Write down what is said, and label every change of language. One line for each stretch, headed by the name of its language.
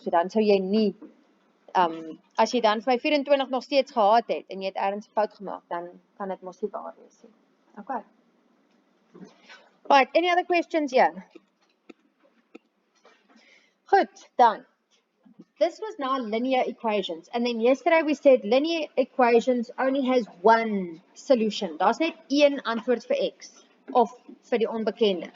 Afrikaans: So dan sou jy nie as jy dan vir my 24 nog steeds gehad het en jy het ergens fout gemaak, dan kan dit mos nie waar wees nie.
English: Okay. Right, any other questions here?
Afrikaans: Goed, dan.
English: This was now linear equations. And then yesterday we said linear equations only has one solution.
Afrikaans: Daar's net een antwoord vir x of vir die onbekende.